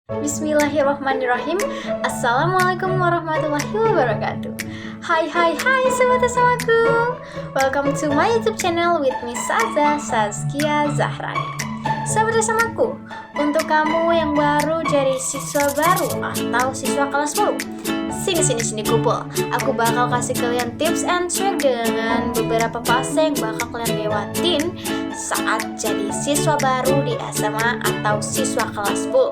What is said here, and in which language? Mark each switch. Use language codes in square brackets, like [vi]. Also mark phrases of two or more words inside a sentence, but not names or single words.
[ar] بسم الله الرحمن الرحيم. السلام عليكم ورحمة الله وبركاته. [id] Hai sobat samaku. [en] Welcome to my YouTube channel with Miss Saza Saskia Zahrani. [id] Sahabat samaku, untuk kamu yang baru jadi siswa baru atau siswa kelas 10, sini kumpul. Aku bakal kasih kalian [en] tips and trick [id] dengan beberapa fase yang bakal kalian lewatin saat jadi siswa baru di SMA atau siswa kelas 10.